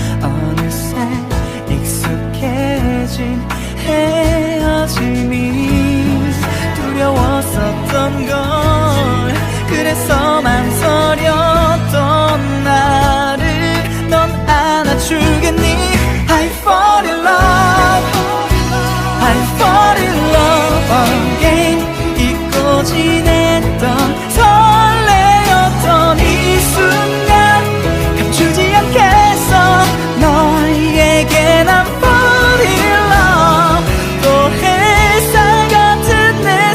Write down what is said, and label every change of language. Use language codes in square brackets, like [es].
[ko] 어느새 익숙해진 헤어짐이 두려웠었던 걸. 그래서 망설였던 나를 넌 안아주겠니. [en] I fall in love, I fall in love again. [ko] 잊고 지냈던 설레었던 이 순간 감추지 않겠어. 너에게 난 [en] fall in love. [ko] 또 햇살 같은 내